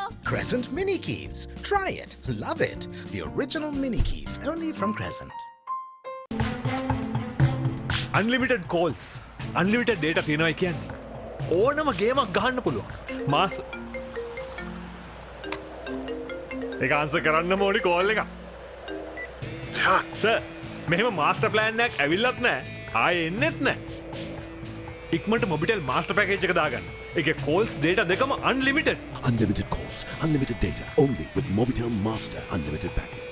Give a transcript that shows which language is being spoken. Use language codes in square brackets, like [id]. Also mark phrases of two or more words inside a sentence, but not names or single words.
[en] Crescent Mini Keeps. Try it. Love it. The original Mini Keeps only from Crescent. Unlimited calls. Unlimited data [si] තියෙනවා කියන්නේ. ඕනම ගේමක් ගහන්න පුළුවන්. මාස ඒක ආන්සර් කරන්න ඕනි කෝල් එක. සර් මෙහෙම මාස්ටර් ප්ලෑන් එකක් ඇවිල්ලත් නැහැ. ආයේ එන්නෙත් නැහැ. ඉක්මනට මොබිටෙල් මාස්ටර් පැකේජ් එක දාගන්න. ඒකේ [en] calls data [si] දෙකම unlimited. [en] Unlimited calls, unlimited data, only with Mobitel Master Unlimited Package.